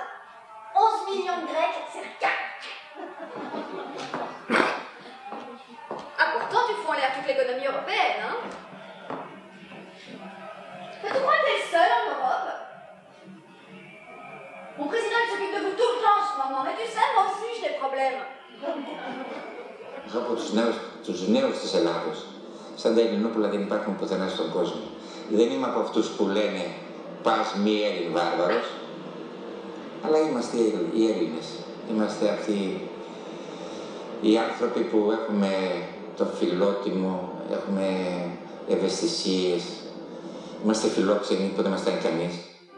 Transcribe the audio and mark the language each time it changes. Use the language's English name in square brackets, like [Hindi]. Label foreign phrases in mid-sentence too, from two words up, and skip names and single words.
[French] 11 millions de Grecs, c'est le cas. Ah, pourtant, tu fous en l'air toute l'économie européenne, hein? Mais tu crois que t'es le seul en Europe? Mon président, il s'occupe de vous tout le temps en ce moment. Mais tu sais, moi aussi, j'ai des problèmes. [Greek] Εγώ από τους νέους της Ελλάδος, σαν τα Ελληνόπουλα δεν υπάρχουν πουθενά στον κόσμο. Δεν είμαι από αυτούς που λένε πας μη Έλλην βάρβαρος, αλλά είμαστε οι Έλληνες. Είμαστε αυτοί οι άνθρωποι που έχουμε το φιλότιμο, έχουμε ευαισθησίες, είμαστε φιλόξενοι που δεν μας κάνει κανείς.